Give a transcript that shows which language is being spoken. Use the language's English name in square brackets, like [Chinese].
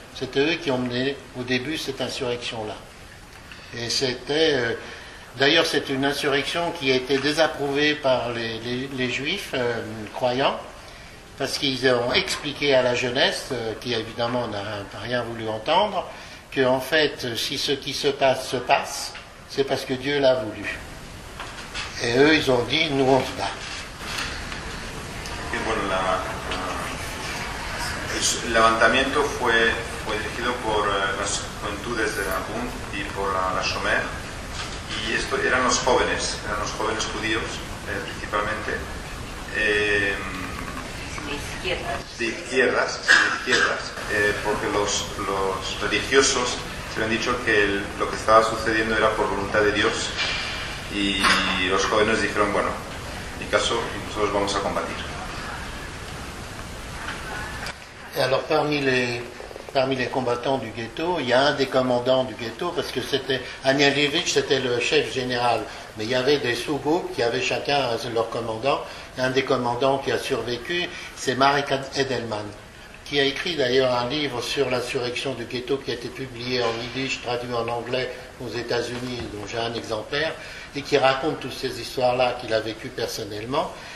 [French] C'était eux qui ont mené au début cette insurrection-là. Et c'était, d'ailleurs, c'est une insurrection qui a été désapprouvée par les juifs croyants, parce qu'ils ont expliqué à la jeunesse, qui évidemment n'a rien voulu entendre, que en fait, si ce qui se passe, c'est parce que Dieu l'a voulu. Et eux, ils ont dit, nous on se bat. [Spanish] Y bueno, el levantamiento fue dirigido por las juventudes de la Bund y por la Shomer, y esto eran los jóvenes judíos principalmente de izquierdas, porque los religiosos se habían dicho que lo que estaba sucediendo era por voluntad de Dios, y los jóvenes dijeron, bueno, en mi caso nosotros vamos a combatir. [French] Et alors parmi les combattants du ghetto, il y a un des commandants du ghetto, parce que Anielewitsch, c'était le chef général, mais il y avait des sous-groupes qui avaient chacun leur commandant. Un des commandants qui a survécu, c'est Marek Edelman, qui a écrit d'ailleurs un livre sur l'insurrection du ghetto qui a été publié en yiddish, traduit en anglais aux États-Unis, dont j'ai un exemplaire, et qui raconte toutes ces histoires-là qu'il a vécues personnellement.